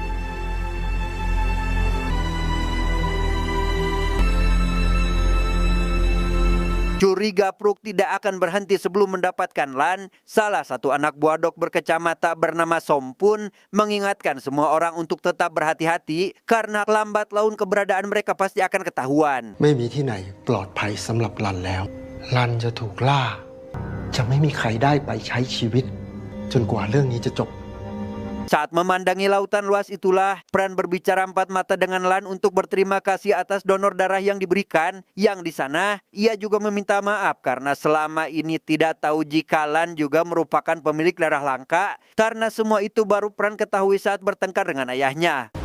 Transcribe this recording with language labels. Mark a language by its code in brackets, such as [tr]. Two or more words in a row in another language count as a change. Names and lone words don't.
[id] Curiga Pruk tidak akan berhenti sebelum mendapatkan Lan. Salah satu anak buah Dok berkacamata bernama Som pun mengingatkan semua orang untuk tetap berhati-hati karena lambat laun keberadaan mereka pasti akan ketahuan. [th] ไม่มีที่ไหนปลอดภัยสำหรับรันแล้วรันจะถูกล่าจะไม่มีใครได้ไปใช้ชีวิตจนกว่าเรื่องนี้จะจบ [id] Saat memandangi lautan luas itulah Pran berbicara empat mata dengan Lan untuk berterima kasih atas donor darah yang diberikan. Yang di sana ia juga meminta maaf karena selama ini tidak tahu jika Lan juga merupakan pemilik darah langka. Karena semua itu baru Pran ketahui saat bertengkar dengan ayahnya.